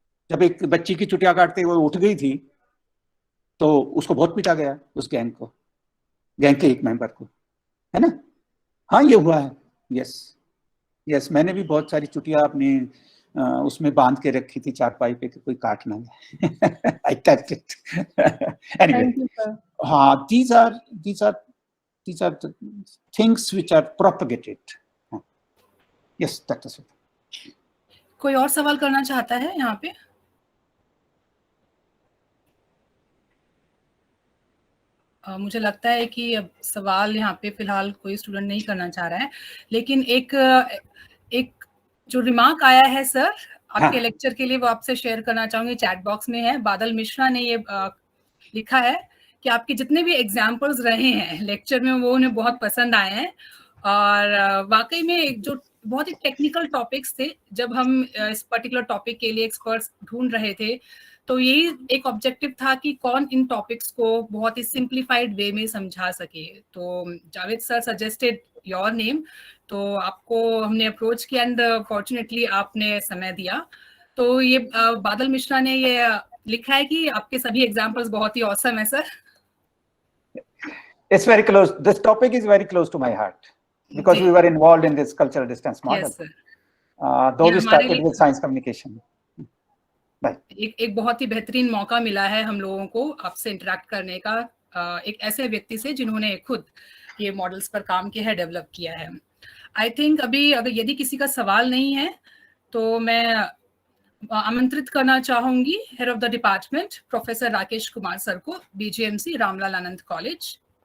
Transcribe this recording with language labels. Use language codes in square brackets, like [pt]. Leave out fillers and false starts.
[hi] जब एक बच्ची की चुटिया काटते हुए उठ गई थी तो उसको बहुत पीटा गया, उस गैंग को, गैंग के एक मेंबर को, है ना। हाँ ये हुआ है, यस मैंने भी बहुत सारी चुटिया अपने उसमें बांध के रखी थी चारपाई पे कि कोई काट ना ले। [en] I touched it. Anyway, Thank you, sir. हाँ, these are the things which are propagated. Yes, that is it. [hi] कोई और सवाल करना चाहता है यहाँ पे? मुझे लगता है कि अब सवाल यहाँ पे फिलहाल कोई स्टूडेंट नहीं करना चाह रहा है, लेकिन एक जो रिमार्क आया है सर आपके लेक्चर के लिए, वो आपसे शेयर करना चाहूंगी, चैट बॉक्स में है। बादल मिश्रा ने ये लिखा है कि आपके जितने भी एग्जाम्पल्स रहे हैं लेक्चर में वो उन्हें बहुत पसंद आए हैं, और वाकई में जो बहुत ही टेक्निकल टॉपिक्स थे, जब हम इस पर्टिकुलर टॉपिक के लिए एक्सपर्ट्स ढूंढ रहे थे तो यही एक ऑब्जेक्टिव था कि कौन इन टॉपिक्स को बहुत ही सिंप्लीफाइड वे में समझा सके। तो Javed [en] sir suggested your name, [hi] तो आपको हमने अप्रोच किया एंड फॉर्चुनेटली आपने समय दिया। तो ये बादल मिश्रा ने ये लिखा है कि आपके सभी एग्जांपल्स बहुत ही ऑसम है sir. [en] It's very close. This topic is very close to my heart because we were involved in this cultural distance model. Yes, sir. Though we started with science communication. [hi] एक बहुत ही बेहतरीन मौका मिला है हम लोगों को आपसे इंटरेक्ट करने का, एक ऐसे व्यक्ति से जिन्होंने खुद ये मॉडल्स पर काम किया है, डेवलप किया है। [en] I think [hi] अभी अगर यदि किसी का सवाल नहीं है तो मैं आमंत्रित करना चाहूंगी head of the department professor Rakesh Kumar sir को, बीजीएमसी रामलाल आनंद कॉलेज।